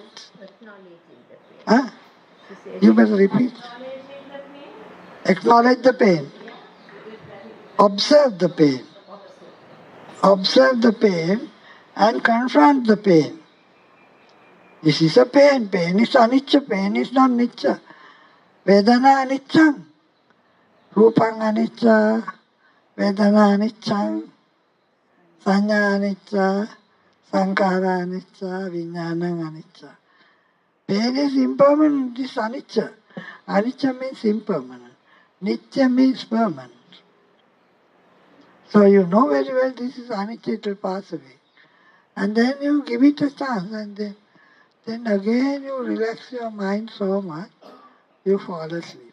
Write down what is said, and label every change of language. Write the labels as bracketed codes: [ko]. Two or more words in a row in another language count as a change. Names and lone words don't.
[en] Huh? You better repeat. Acknowledge the pain. Observe the pain. Observe the pain and confront the pain. This is a pain. Pain is anicca. Pain is not [pi] nicca. Vedana anicca. Rupang anicca. Vedana anicca. Sanya anicca. Sankara anicca. Vijnana anicca. [en] Pain is impermanent. This anicca. Anicca means impermanent. Nitya means permanent. So you know very well this is anicca, it will pass away. And then you give it a chance, and then again you relax your mind so much, you fall asleep.